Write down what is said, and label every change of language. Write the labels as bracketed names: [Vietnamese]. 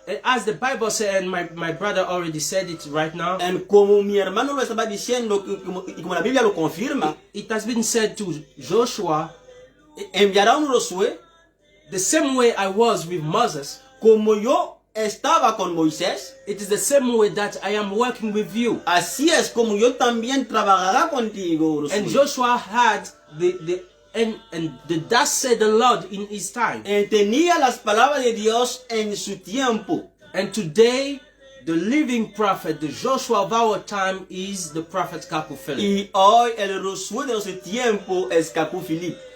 [English] And as the Bible said, and my brother already said it right now, [Spanish] Como mi hermano lo estaba diciendo, y como la Biblia lo confirma, [English] it has been said to Joshua, [Spanish] enviará un Josué [English] the same way I was with Moses, [Spanish] como yo estaba con Moisés. [English] it is the same way that I am working with you. [Spanish] Así es como yo también trabajará contigo, [English] And [Spanish] Josué. [English] Joshua had and the thus said the Lord in his time. [Spanish] Tenía las palabras de Dios en su tiempo. [English] And today, the living prophet, the Joshua of our time, is the prophet Kaku Philip. [Spanish] Y hoy el Josué de nuestro tiempo es Kaku Philip.